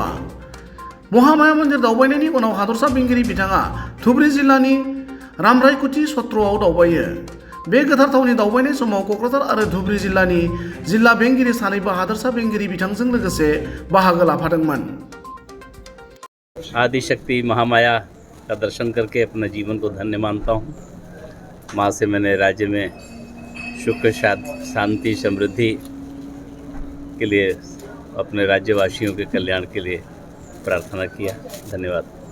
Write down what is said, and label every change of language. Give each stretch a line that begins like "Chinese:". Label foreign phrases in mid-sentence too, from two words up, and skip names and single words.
Bodo: महामाया मन्दिर दावबायनायनि उनाव हादरसा बेंगिरि बिथाङा धुबरी जिल्लानि रामरायकुटी सत्रआव दावबायो। बे गोथार थावनि दावबायनाय समाव क'क्राझार आरो धुबरी जिल्लानि जिल्ला बेंगिरि सानैबो हादरसा बेंगिरि बिथांजों लोगोसे बाहागो लाफादोंमोन।
Hindi: आदिशक्ति महामाया का दर्शन करके अपने जीवन को धन्य मानता हूँ। माँ से मैंने राज्य में सुख शांति समृद्धि के लिए अपने राज्यवासियों के कल्याण के लिए प्रार्थना किया। धन्यवाद।